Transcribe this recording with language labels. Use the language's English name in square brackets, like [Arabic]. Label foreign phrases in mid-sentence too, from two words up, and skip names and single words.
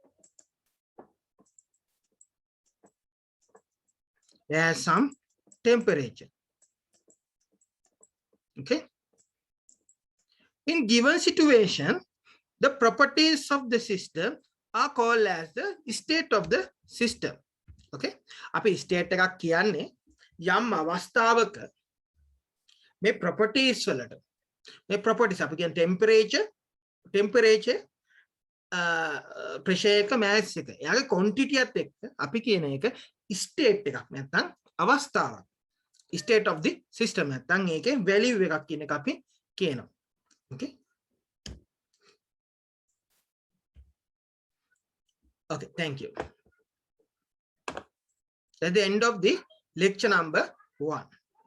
[English] It has some temperature. Okay, in given situation, the properties of the system are called as the state of the system. [Sinhala] Okay, අපි state එකක් කියන්නේ යම් අවස්ථාවක මේ properties වලට මේ properties අපි කියන [English] temperature pressure [Sinhala] එක mass එක එයාගේ quantity එකත් එක්ක අපි කියන එක state එකක් නැත්නම් අවස්ථාවක්, [English] state of the system [Sinhala] නැත්නම් ඒකේ value එකක් කියන එක අපි කියනවා. [English] Okay. Okay, thank you. That's the end of the lecture number 1.